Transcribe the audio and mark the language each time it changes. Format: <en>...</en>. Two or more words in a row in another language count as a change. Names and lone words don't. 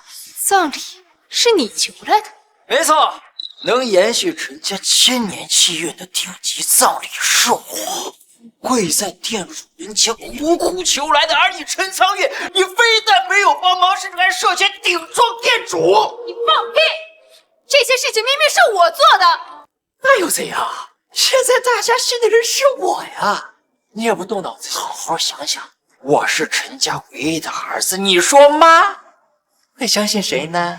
<zh>葬禮是你求來的？沒錯，能延續陳家千年契約的頂級葬禮是我。跪在店主人前苦苦求來的，而你陳蒼月，你非但沒有幫忙，甚至還涉嫌頂撞店主。你放屁！這些事情明明是我做的。那又怎樣？現在大家信的人是我呀！你也不動腦子，好好想想。我是陳家唯一的兒子，你說媽會相信誰呢？</zh>